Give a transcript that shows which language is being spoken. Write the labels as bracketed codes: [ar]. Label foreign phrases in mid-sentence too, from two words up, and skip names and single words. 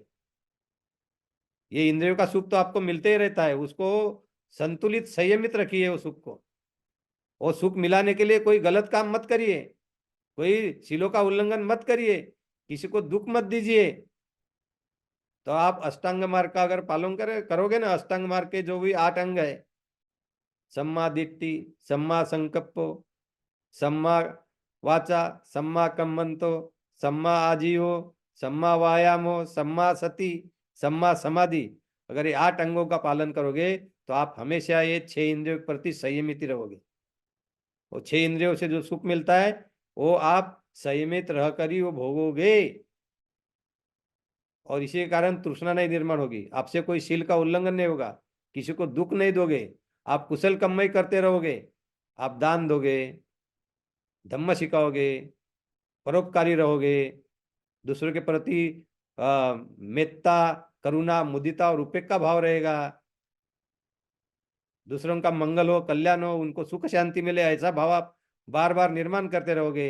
[hi] ये इंद्रियों का सुख तो आपको मिलते ही रहता है, उसको संतुलित, संयमित रखिए वो सुख को। वो सुख मिलाने के लिए कोई गलत काम मत करिए, कोई शीलों का उल्लंघन मत करिए, किसी को दुख मत दीजिए। तो आप अष्टांग मार्ग का अगर पालन करोगे ना, अष्टांग मार्ग के जो भी 8 अंग है, [pi] सम्मा दिट्ठी, सम्मा संकप्पो, सम्मा वाचा, सम्मा कम्मंतो, सम्मा आजीवो, सम्मा वायामो, सम्मा सती, सम्मा समाधि, [hi] अगर ये 8 अंगों का पालन करोगे तो आप हमेशा ये 6 इंद्रियों के प्रति संयमित रहोगे। वो 6 इंद्रियों से जो सुख मिलता है वो आप संयमित रहकर ही वो भोगोगे, और इसी के कारण तृष्णा नहीं निर्माण होगी, आपसे कोई शील का उल्लंघन नहीं होगा, किसी को दुख नहीं दोगे, आप कुशल कमाई करते रहोगे, आप दान दोगे, धम्म सिखाओगे, परोपकारी रहोगे, दूसरों के प्रति मेत्ता, करुणा, मुदिता और उपेक्षा भाव रहेगा, दूसरों का मंगल हो, कल्याण हो, उनको सुख शांति मिले, ऐसा भाव आप बार बार निर्माण करते रहोगे।